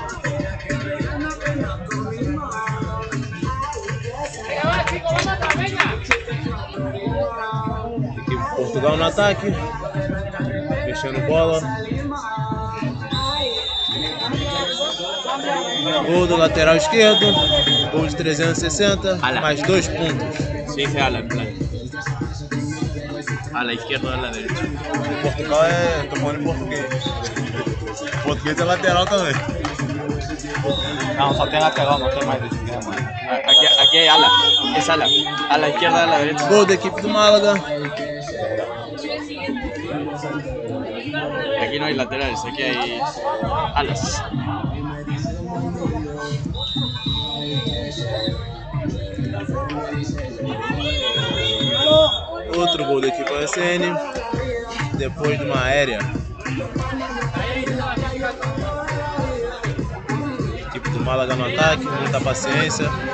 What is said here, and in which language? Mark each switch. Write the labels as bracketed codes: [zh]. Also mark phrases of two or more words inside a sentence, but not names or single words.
[pt] Equipe de Portugal no ataque. Fechando bola. Gol do lateral esquerdo. Gol de 360. Mais 2 pontos. [es] Se dice ala, en plan. A la izquierda ou a la derecha? [pt] Portugal é. Tô falando em português. Português é lateral também. Não, só tem lateral, não tem mais esquerda. Aqui é ala. É ala. [es] A la izquierda ou a la derecha? [pt] Gol da equipe do Málaga. [es] Aquí no hay laterales, aquí hay alas. [pt] Outro gol da equipe OSN. Depois de uma aérea. Equipe do Málaga no ataque, muita paciência.